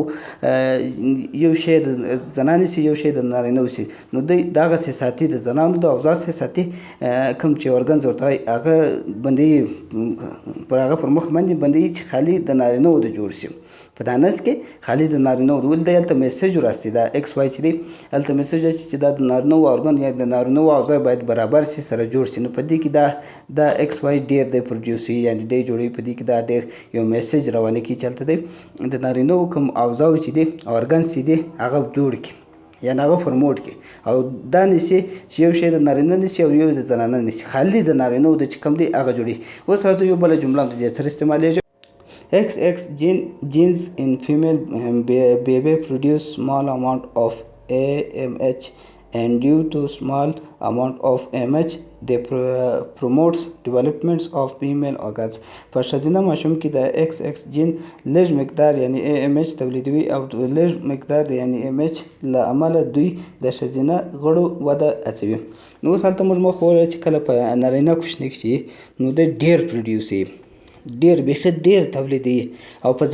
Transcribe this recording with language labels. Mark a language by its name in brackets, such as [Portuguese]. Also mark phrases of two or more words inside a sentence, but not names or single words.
[Pashto] چې یو شی د زنانې سي یو شی د نارینهو سي نو دوی دغسې ساتي د زنانو د اوضاع څخه ساتي کوم چې ارګنز ورته وایي هغه بندوي پر هغه پر مخ باندې بندوي چې خالي د نارینهو د جوړ شي په دا نس کې خالي د نارینهو د ولې دی هلته میسج وراسي دا ایکس وای چې دی هلته میسج راسي چې دا د نارینهو ارګن یا د نارینهو اوضاع باید برابر شي سره جوړ شي نو په دې کې دا ایکس وای ډېر دی پروډیوس وي یعنې دی جوړوي په دې کې دا ډېر یو میسج روانه کوي چې هلته دی د نارینهو کوم اوضاع چې دي ارګنز چې دي هغه جوړ کړي یعنې هغه پرموټ کړي او دا نیسي چې یو شی د نارینه نیسي او یو د زنانه نیسي خالي د نارینهو د چې کوم دی هغه جوړوي اوس راځو یو بله جمله هم د دې سره استعمالیږي [English] XX genes in female baby produce small amount of AMH and due to small amount of AMH they promotes developments of female organs [Pashto] په ښځینه ماشوم کې د XX جین لږ مقدار یعنی AMH تولیدوي او لږ مقدار د یعنی AMH له امله دوی د ښځینه غړو وده هڅوي نو اوس هلته موږ مخ وویل چې کله په نارینه کوچنی کې نو دی ډېر پروډیوس وي ډېر بیخي ډېر تولیدوي او په